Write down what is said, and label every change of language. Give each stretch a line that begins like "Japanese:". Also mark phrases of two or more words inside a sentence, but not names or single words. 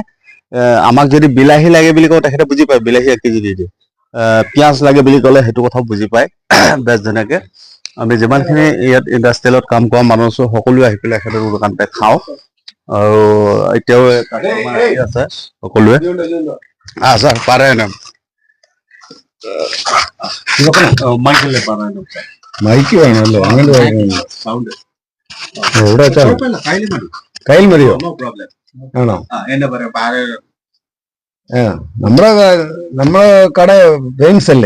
Assamese: আমাক যদি বিলাহী লাগে বুলি কওঁ তেখেতে বুজি পায়। বিলাহী 1 কেজি দি দিয়ে। পিঁয়াজ লাগে বুলি ক'লে সেইটো কথাও বুজি পায় বেছ ধুনীয়াকে। আমি যিমানখিনি ইয়াত ইণ্ডাষ্ট্ৰিয়েলত কাম কৰা মানুহ আছো সকলোৱে আহি পেলাই এখেতৰ দোকানতে খাওঁ। আৰু এতিয়াও আছে সকলোৱে ছাৰ পাৰে
Malayalam: മൈക്ക് വേണമല്ലേ? അങ്ങനെ എവിടെ കയ്യിൽ മതിയോ? ആണോ? നമ്മളെ കട വെയിൻസ് അല്ലേ?